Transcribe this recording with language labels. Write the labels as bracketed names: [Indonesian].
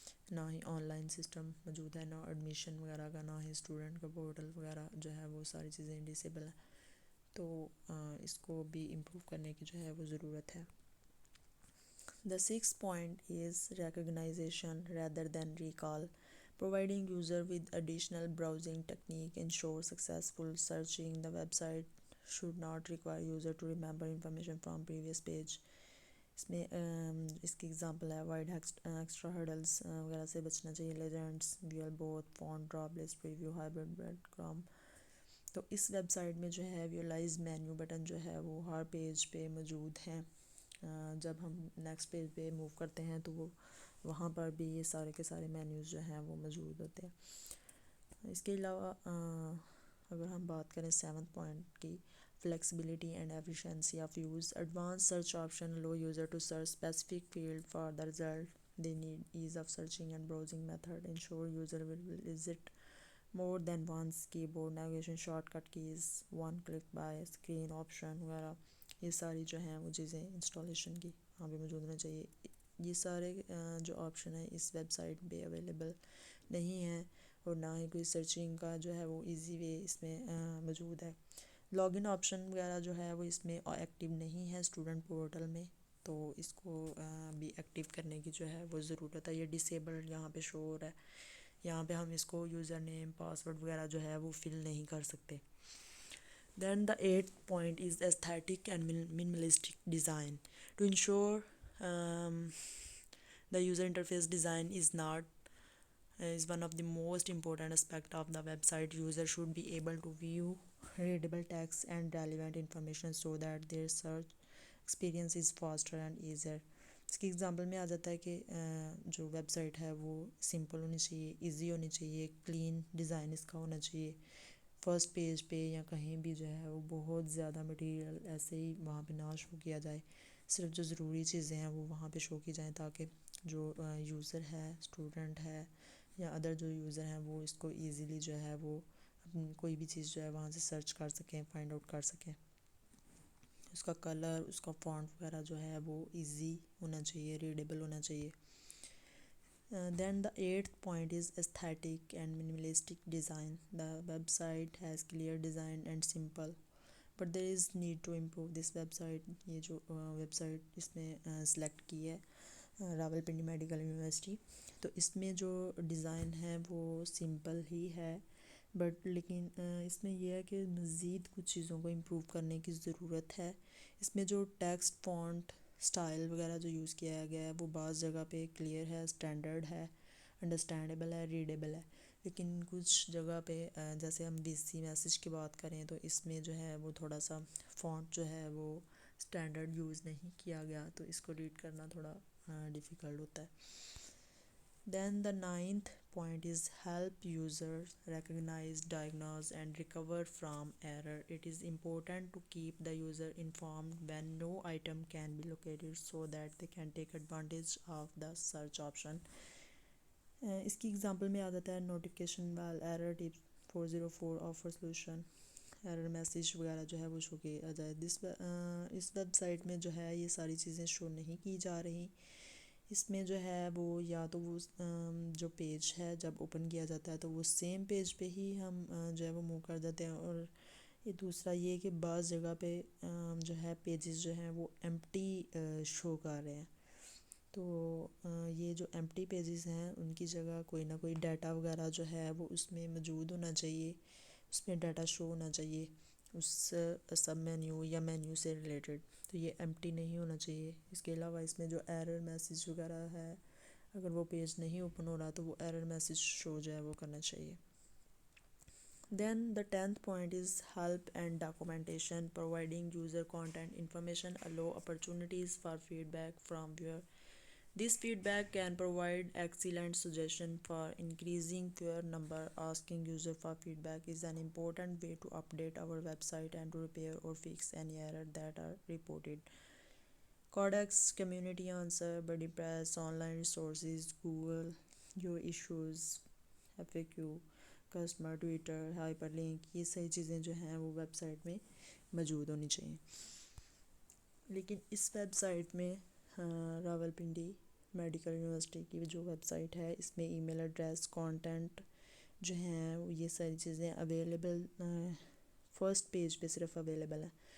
[Urdu] نہ ہی on line system موجود ہے، نہ ایڈمیشن وغیرہ کا، نہ ہی اسٹوڈنٹ کا پورٹل وغیرہ جو ہے وہ ساری چیزیں ڈسیبل ہیں، تو اس کو بھی امپروو کرنے کی جو ہے وہ ضرورت ہے۔ [English] The sixth point is recognition rather than recall. Providing user with additional browsing technique ensures successful searching. The website should not require user to remember information from previous page. [Urdu] اس میں اس کی ایگزامپل ہے وائڈ ایکسٹرا ہرڈلس وغیرہ سے بچنا چاہیے، Legendre's, where both, font, drop list, preview, hybrid, bread کرام۔ تو اس web site میں جو ہے ویولاز مینیو بٹن جو ہے وہ ہر پیج پہ موجود ہیں، جب ہم نیکسٹ پیج پہ موو کرتے ہیں تو وہ وہاں پر بھی یہ سارے کے سارے مینیوز جو ہیں وہ موجود ہوتے ہیں۔ اس کے علاوہ اگر ہم بات کریں سیونتھ پوائنٹ کی، [English] flexibility and efficiency of use. Advanced search option allow user to search specific field for the result they need. Ease of searching and browsing method ensure user will visit more than once. Keyboard navigation shortcut keys, one click by screen option [Urdu] وغیرہ، یہ ساری جو ہیں وہ چیزیں installation کی وہاں پہ موجود ہونا چاہیے۔ یہ سارے جو آپشن ہیں اس ویب سائٹ پہ اویلیبل نہیں ہیں، اور نہ ہی کوئی سرچنگ کا جو ہے وہ ایزی وے اس میں موجود ہے۔ لاگ ان آپشن وغیرہ جو ہے وہ اس میں ایکٹیو نہیں ہے اسٹوڈنٹ پورٹل میں، تو اس کو بھی ایکٹیو کرنے کی جو ہے وہ ضرورت ہے۔ یہ ڈسیبلڈ یہاں پہ شو ہو رہا ہے، یہاں پہ ہم اس کو یوزر نیم، پاسورڈ وغیرہ جو ہے وہ فل نہیں کر سکتے۔ [English] Then the eighth point is aesthetic and minimalistic design to ensure the user interface design is one of the most important aspect of the website. User should be able to view readable text and relevant information so that their search experience is faster and easier. [Urdu] اس کی example میں آ جاتا ہے کہ جو web site ہے وہ simple ہونی چاہیے، ایزی ہونی چاہیے، کلین ڈیزائن اس کا ہونا چاہیے۔ فرسٹ پیج پہ یا کہیں بھی جو ہے وہ بہت زیادہ مٹیریل ایسے ہی وہاں پہ نہ شو کیا جائے، صرف جو ضروری چیزیں ہیں وہ وہاں پہ شو کی جائیں، تاکہ جو یوزر ہے، اسٹوڈنٹ ہے یا ادر جو یوزر ہیں وہ اس کو ایزیلی جو ہے وہ کوئی بھی چیز جو ہے وہاں سے سرچ کر سکیں، فائنڈ آؤٹ کر سکیں۔ اس کا کلر، اس کا فونٹ وغیرہ جو ہے وہ ایزی ہونا چاہیے، ریڈیبل ہونا چاہیے۔ [English] Then the eighth point is aesthetic and minimalistic design. The website has clear design and simple, but there is need to improve this website. [Urdu] یہ جو ویب سائٹ اس میں سلیکٹ کی ہے راولپنڈی میڈیکل یونیورسٹی، تو اس میں جو ڈیزائن ہے وہ سمپل ہی ہے، بٹ لیکن اس میں یہ ہے کہ مزید کچھ چیزوں کو امپروو کرنے کی ضرورت ہے. اس میں جو ٹیکسٹ فونٹ اسٹائل وغیرہ جو یوز کیا گیا ہے وہ بعض جگہ پہ کلیئر ہے، اسٹینڈرڈ ہے، انڈرسٹینڈیبل ہے، ریڈیبل ہے، لیکن کچھ جگہ پہ جیسے ہم وی سی میسیج کی بات کریں تو اس میں جو ہے وہ تھوڑا سا فونٹ جو ہے وہ اسٹینڈرڈ یوز نہیں کیا گیا، تو اس کو ریڈ کرنا تھوڑا ڈیفیکلٹ ہوتا ہے. [English] Then the ninth point is help users recognize, diagnose and recover from error. It is important to keep the user informed when no item can be located so that they can take advantage of the search option. [Urdu] اس کی example میں آ جاتا ہے notification وال error ٹپ 404 offer solution, error message وغیرہ جو ہے وہ شو کیا جائے. اس ویب سائٹ میں جو ہے یہ ساری چیزیں شو نہیں کی جا رہی. اس میں جو ہے وہ یا تو وہ جو پیج ہے جب اوپن کیا جاتا ہے تو وہ سیم پیج پہ ہی ہم جو ہے وہ موو کر دیتے ہیں، اور یہ دوسرا یہ کہ بعض جگہ پہ جو ہے پیجز جو ہیں وہ ایمپٹی شو کر رہے ہیں. تو یہ جو ایمپٹی پیجز ہیں ان کی جگہ کوئی نہ کوئی ڈیٹا وغیرہ جو ہے وہ اس میں موجود ہونا چاہیے، اس میں ڈیٹا شو ہونا چاہیے اس سب مینیو یا مینیو سے ریلیٹڈ، تو یہ ایمپٹی نہیں ہونا چاہیے. اس کے علاوہ اس میں جو ایرر میسیج وغیرہ ہے اگر وہ پیج نہیں اوپن ہو رہا تو وہ ایرر میسیج شو جو ہے وہ کرنا چاہیے. [English] Then the 10th point is help and documentation. Providing user content information allow opportunities for feedback from viewer. This feedback can provide excellent suggestion for increasing viewer number. Asking user for feedback is an important way to update our website and to repair or fix any error that are reported. Codex, community answer, WordPress, online resources, Google, your issues, FAQ, [Urdu] customer Twitter, hyper link, یہ صحیح چیزیں جو ہیں وہ web site میں موجود ہونی چاہیے. لیکن اس ویب سائٹ میں راولپنڈی میڈیکل یونیورسٹی کی جو ویب سائٹ ہے اس میں ای میل ایڈریس، کانٹینٹ جو ہیں یہ ساری چیزیں اویلیبل فرسٹ پیج پہ صرف اویلیبل ہیں.